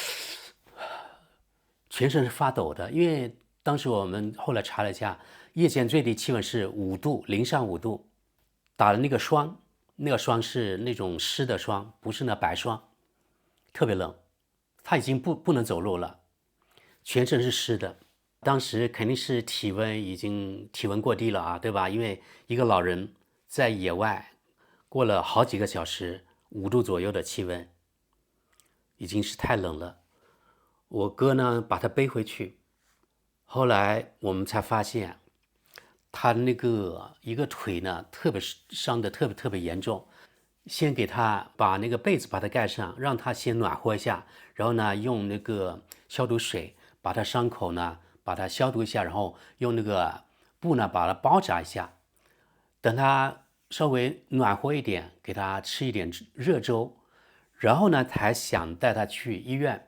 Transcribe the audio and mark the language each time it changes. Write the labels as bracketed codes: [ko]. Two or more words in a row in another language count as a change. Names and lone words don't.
[zh] 全身是發抖的，因為當時我們後来查了一下，夜間最低氣溫是5度，零上5度，打了那個霜，那個霜是那種濕的霜，不是那白霜，特別冷，他已經不能走路了，全身是濕的。當時肯定是體溫過低了啊，對吧？因為一個老人在野外過了好幾個小時，5度左右的氣溫，已經是太冷了。我哥呢把他背回去，後來我們才發現他那個一個腿呢特別傷得特別嚴重，先給他把那個被子把他蓋上，讓他先暖和一下，然後呢用那個消毒水把他傷口呢把它消毒一下，然後用那個布呢把它包紮一下，等他稍微暖和一點，給他吃一點熱粥，然後呢才想帶他去醫院。